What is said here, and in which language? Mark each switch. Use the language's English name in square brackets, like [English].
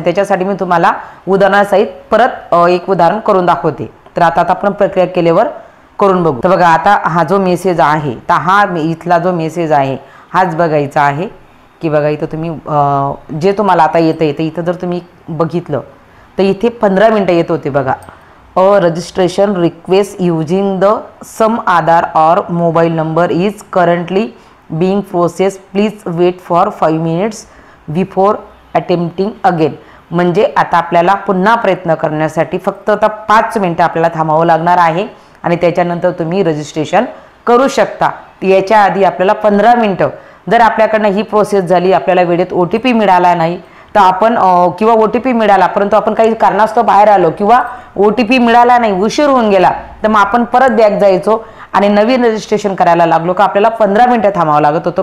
[Marathi] त्याच्यासाठी मी तुम्हाला उदाहरणासहित परत एक उदाहरण करून दाखवते। तर आता आपण प्रक्रिया केल्यावर करून बघू। तर बघा आता हा जो मेसेज आहे तर हा इथला जो मेसेज आहे हाच बघायचा आहे की बघा इथं तुम्ही जे तुम्हाला आता येतं इथं जर तुम्ही बघितलं तर इथे 15 मिनिटं येत होते बघा। [English] Registration request using the same Aadhaar और mobile number is currently being process, please wait for 5 minutes before attempting again. [Marathi] म्हणजे आता आपल्याला पुन्हा प्रयत्न करण्यासाठी फक्त आता 5 मिनिटं आपल्याला थांबावं लागणार आहे आणि त्याच्यानंतर तुम्ही रजिस्ट्रेशन करू शकता। याच्या आधी आपल्याला 15 मिनिटं जर आपल्याकडनं ही प्रोसेस झाली, आपल्याला वेळेत OTP मिळाला नाही तर आपण किंवा OTP मिळाला परंतु आपण काही कारणास्तव बाहेर आलो किंवा OTP मिळाला नाही, उशीर होऊन गेला, तर मग आपण परत बॅक जायचो आणि नवीन रजिस्ट्रेशन करायला लागलो का आपल्याला 15 मिनिटं थांबावं लागत होतं।